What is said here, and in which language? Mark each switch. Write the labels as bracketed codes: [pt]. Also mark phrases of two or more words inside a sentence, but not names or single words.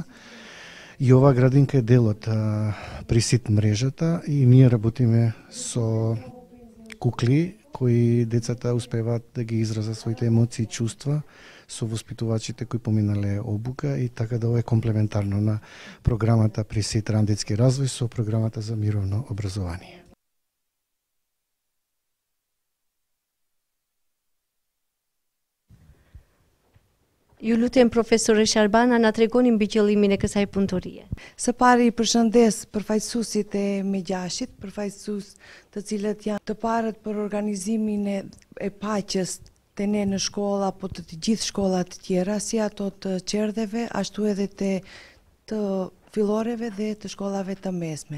[mk] И оваа градинка е дел од Присит мрежата и ние работиме со кукли кои децата успеваат да ги изразат своите емоции и чувства со воспитувачите кои поминале обука и така да ова е комплементарно на програмата Присит ран детски развој со програмата за мировно образование. [sq] Ju lutem profesore Sharbana na tregoni mbi qëllimin e kësaj punëtorie. Së pari i përshëndes përfaqësuesit e Megjashit, përfaqësues të cilët janë të parët për organizimin e paqes të ne në shkolla, apo të gjithë shkollat të tjera, si ato të qerdheve, ashtu edhe të filloreve dhe të shkollave të mesme.